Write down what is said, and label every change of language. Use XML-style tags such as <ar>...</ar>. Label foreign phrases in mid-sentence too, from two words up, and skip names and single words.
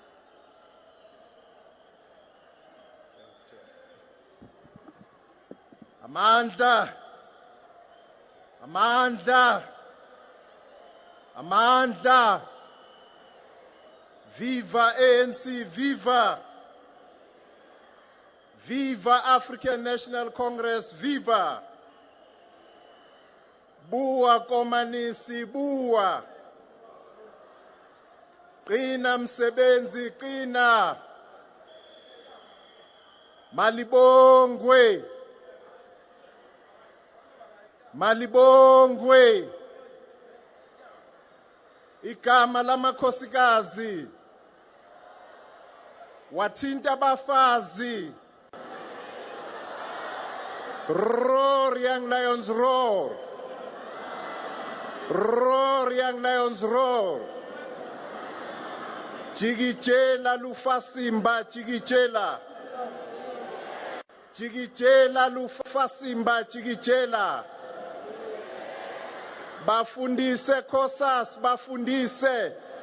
<zu>Amandla, Amandla, Amandla.</zu> <en>Viva ANC, viva! Viva African National Congress, viva!</en> <st>Bua komanisi, bua!</st> <zu>Qina msebenzi, qina! Malibongwe! Malibongwe! Igama lamakhosikazi wathinta abafazi.</zu> <en>Roar, young lions, roar! Roar, young lions, roar!</en> <zu>Jigijela lufasimba, jigijela! Jigijela lufasimba, jigijela! Bafundise Kosas, bafundise.</zu>